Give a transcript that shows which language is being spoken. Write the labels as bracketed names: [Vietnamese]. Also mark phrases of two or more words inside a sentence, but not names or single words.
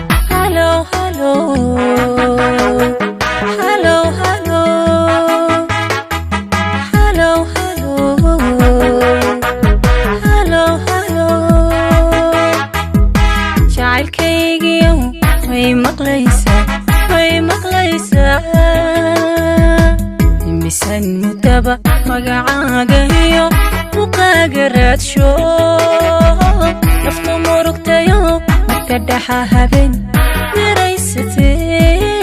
[English] Hello, hello. Hello, hello. Hello, hello. Hello, hello. [Somali] Jacaylkaygiiyow, way maqlaysaa, way maqlaysaa. Imisan mudaba magacaaga iyo buqaaga raadsho. Naftu murugtayo, marka dhaxa habeen yaraysatee.